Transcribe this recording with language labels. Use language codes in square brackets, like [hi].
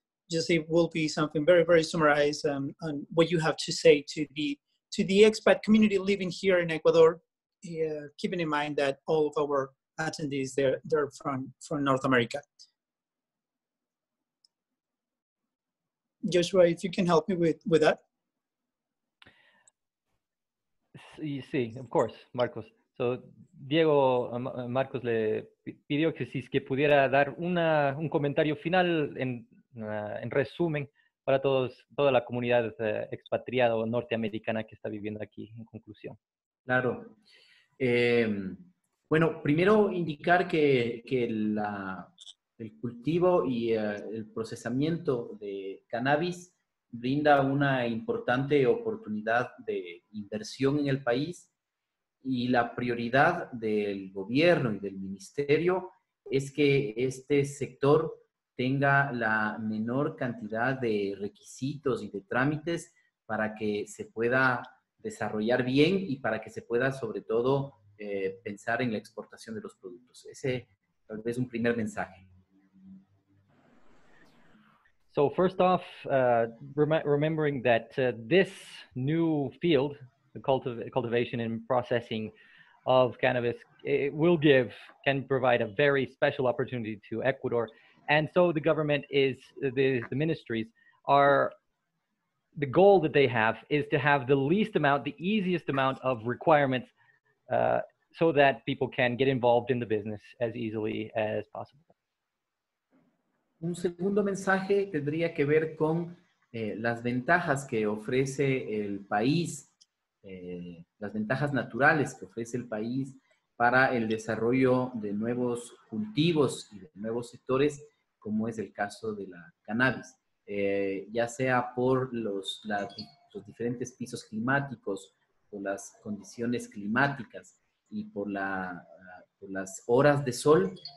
[en] Just it will be something very, very summarized on what you have to say to the expat community living here in Ecuador, keeping in mind that all of our attendees they're from North America. Joshua, if you can help me with that. Sí, of course, Marcos. [es] So, Diego, Marcos le pidió que si es que pudiera dar un comentario final en resumen para toda la comunidad expatriada o norteamericana que está viviendo aquí, en conclusión. Claro. Bueno, primero indicar que el cultivo y el procesamiento de cannabis brinda una importante oportunidad de inversión en el país y la prioridad del gobierno y del ministerio es que este sector tenga la menor cantidad de requisitos y de trámites para que se pueda desarrollar bien y para que se pueda sobre todo pensar en la exportación de los productos. Ese tal vez es un primer mensaje. [en] So first off, remembering that this new field, the cultivation and processing of cannabis, can provide a very special opportunity to Ecuador. And so the government the ministries are, the goal that they have is to have the easiest amount of requirements so that people can get involved in the business as easily as possible. [es] Un segundo mensaje tendría que ver con las ventajas que ofrece el país, las ventajas naturales que ofrece el país para el desarrollo de nuevos cultivos y de nuevos sectores, como es el caso de la cannabis, ya sea por los diferentes pisos climáticos, por las condiciones climáticas y por las horas de sol.